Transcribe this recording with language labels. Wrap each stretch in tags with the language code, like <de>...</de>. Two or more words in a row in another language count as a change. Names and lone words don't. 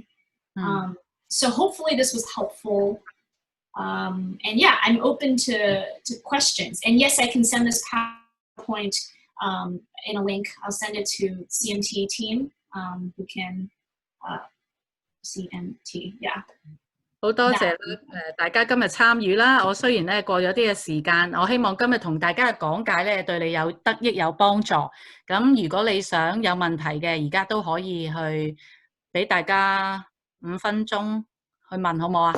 <en>So hopefully this was helpful. And yeah, I'm open to questions. And yes, I can send this PowerPoint in a link. I'll send it to CMT team who can CMT, yeah.</en> <yue>好多謝大家今日參與啦。我雖然咧過咗啲嘅時間，我希望今日同大家嘅講解咧對你有得益有幫助。咁如果你想有問題嘅，而家都可以去俾大家5分鐘去問，好唔好啊？</yue>